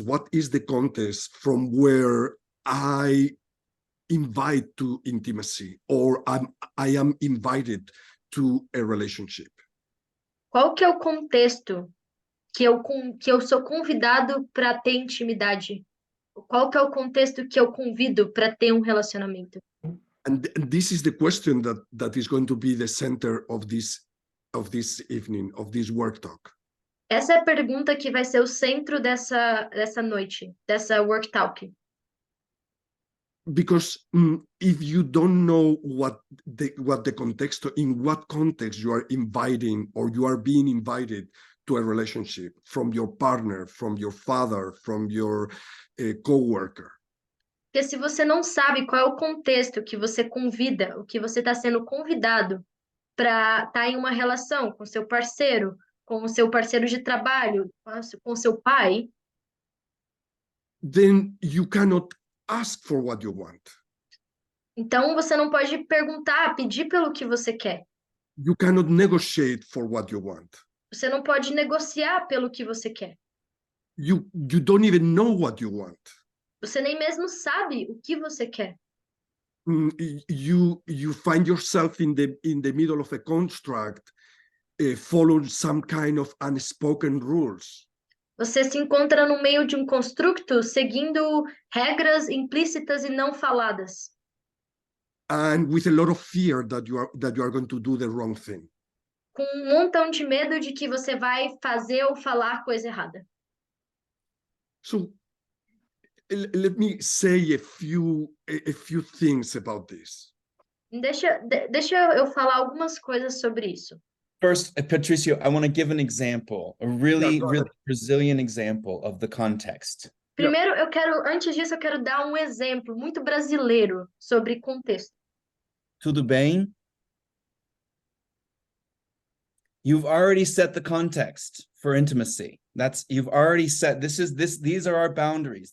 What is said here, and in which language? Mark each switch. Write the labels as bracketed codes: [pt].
[en] What is the context from where I invite to intimacy, or I am invited to a relationship? [pt] Qual que é o contexto que eu sou convidado para ter intimidade? Qual que é o contexto que eu convido para ter um relacionamento? [en] And this is the question that is going to be the center of this evening, of this work talk. [pt] Essa é a pergunta que vai ser o centro dessa noite, dessa [en] work talk. Because if you don't know what the context, in what context you are inviting or you are being invited to a relationship from your partner, from your father, from your co-worker. [pt] Porque se você não sabe qual é o contexto que você convida, o que você está sendo convidado para estar em uma relação com seu parceiro, com o seu parceiro de trabalho, com seu pai, [en] then you cannot ask for what you want. [pt] então você não pode perguntar, pedir pelo que você quer. [en] You cannot negotiate for what you want. [pt] Você não pode negociar pelo que você quer. [en] You don't even know what you want. [pt] Você nem mesmo sabe o que você quer. [en] You find yourself in the middle of a construct, following some kind of unspoken rules. [pt] Você se encontra no meio de um constructo seguindo regras implícitas e não faladas. [en] And with a lot of fear that you are going to do the wrong thing. [pt] Com um montão de medo de que você vai fazer ou falar coisa errada. [en] So let me say a few things about this. [pt] Deixa eu falar algumas coisas sobre isso. [en] First, Patricio, I want to give an example, a really, Yeah, really Brazilian example of the context. [pt] Primeiro, antes disso, eu quero dar um exemplo muito brasileiro sobre contexto. Tudo bem? [en] You've already set the context for intimacy. You've already set, these are our boundaries.